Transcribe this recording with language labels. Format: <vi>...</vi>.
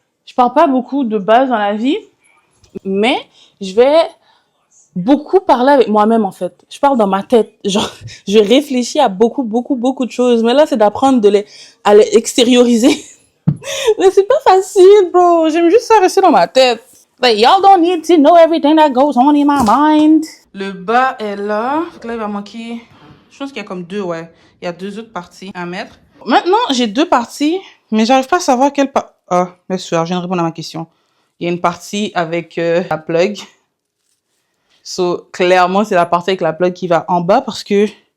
<fr>Je parle pas beaucoup de base dans la vie, mais je vais beaucoup parler avec moi-même, en fait. Je parle dans ma tête. Genre, je réfléchis à beaucoup de choses. Mais là, c'est d'apprendre à les extérioriser Mais c'est pas facile, bro. J'aime juste ça rester dans ma tête.</fr> <en>Like, y'all don't need to know everything that goes on in my mind.</en> <fr>Le bas est là. Donc là, il va manquer... Je pense qu'il y a comme deux, ouais. Il y a deux autres parties à mettre. Maintenant, j'ai deux parties, mais j'arrive pas à savoir quelle Ah, bien sûr, je viens de répondre à ma question. Il y a une partie avec la plug. So, clairement, c'est la partie avec la plug qui va en bas parce que...</fr>